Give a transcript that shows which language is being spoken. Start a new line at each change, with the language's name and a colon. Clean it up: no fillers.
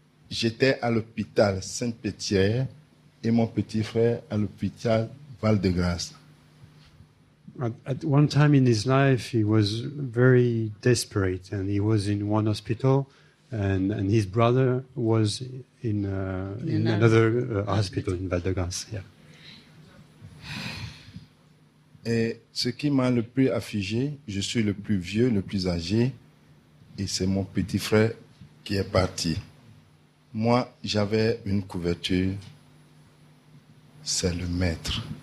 French: J'étais à l'hôpital Sainte-Pétière et mon petit frère à l'hôpital Val-de-Grâce.
English: At one time in his life, he was very desperate, and he was in one hospital, and his brother was in another hospital in Val-de-Grâce. Yeah.
French: Et ce qui m'a le plus affligé, je suis le plus vieux, le plus âgé, et c'est mon petit frère qui est parti. Moi, j'avais une couverture, c'est le maître.